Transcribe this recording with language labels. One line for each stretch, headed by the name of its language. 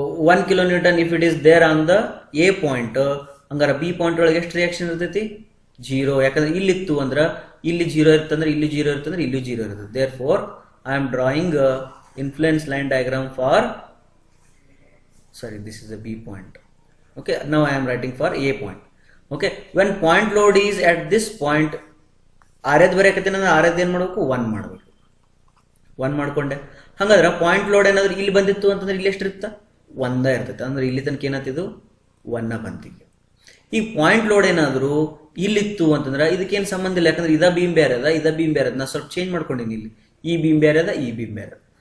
English: 1 kN if it is there on the A point,
Kannada: ಹಂಗಾರ B point ಒಳಗೆ ಎಷ್ಟು reaction ಇರ್ತೈತಿ, 0. ಯಾಕಂದ್ರೆ ಇಲ್ಲಿತ್ತು ಅಂದ್ರೆ ಇಲ್ಲಿ 0 ಇರ್ತಂದ್ರೆ ಇಲ್ಲಿ 0 ಇರ್ತಂದ್ರೆ ಇಲ್ಲಿ 0 ಇರ್ತದೆ.
English: There for I am drawing influence line diagram for, sorry, this is a B point. Okay, now I am writing for A point. Okay, when point load is at this point,
Kannada: ಆರ್ಯದ್ ಬರೆಯಕತ್ತೀನಿ ಅಂದ್ರೆ ಆರ್ಯದ್ ಏನ್ ಮಾಡಬೇಕು, 1 ಮಾಡಬೇಕು. 1 ಮಾಡ್ಕೊಂಡೆ. ಹಂಗಾದ್ರೆ point load ಏನಾದ್ರು ಇಲ್ಲಿ ಬಂದಿತ್ತು ಅಂತಂದ್ರೆ ಇಲ್ಲಿ ಎಷ್ಟಿರುತ್ತ, 1 ಇರ್ತೈತೆ. ಅಂದ್ರೆ ಇಲ್ಲಿ ತನಕ ಏನಾಗ್ತಿದ್ದು 1 ಬಂತಿಲ್ಲ. ಈ ಪಾಯಿಂಟ್ ಲೋಡ್ ಏನಾದ್ರು ಇಲ್ಲಿತ್ತು ಅಂತಂದ್ರೆ ಇದಕ್ಕೇನು ಸಂಬಂಧ ಇಲ್ಲ. ಯಾಕಂದ್ರೆ ಇದ ಬೀಮ್ ಬೇರೆ ಅದ, ಇದ ಬೀಮ್ ಬೇರೆ ಅದ. ನಾ ಸ್ವಲ್ಪ ಚೇಂಜ್ ಮಾಡ್ಕೊಂಡಿನಿ. ಇಲ್ಲಿ ಈ ಬೀಮ್ ಬೇರೆ ಅದ, ಈ ಬೀಮ್ ಬೇರೆ ಅದ.